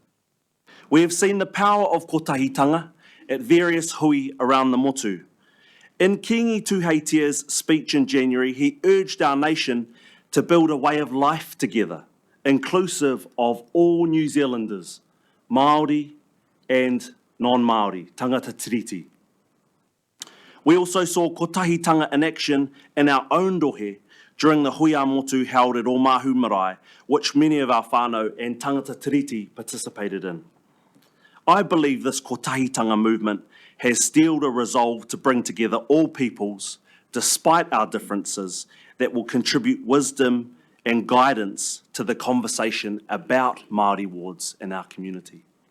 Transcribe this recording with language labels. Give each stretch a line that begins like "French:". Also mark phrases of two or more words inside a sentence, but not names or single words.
English: We have seen the power of kotahitanga at various hui around the motu, In Kingi Tuheitia's speech in January, he urged our nation to build a way of life together, inclusive of all New Zealanders, Māori and non-Māori,
Māori: tangata tiriti.
English: We also saw kotahitanga in action in our own rohe during the Huia Motu held at Omahu Marae, which many of our whānau and
Māori: tangata tiriti
English: participated in. I believe this kotahitanga movement has steeled a resolve to bring together all peoples, despite our differences, that will contribute wisdom and guidance to the conversation about Māori wards in our community.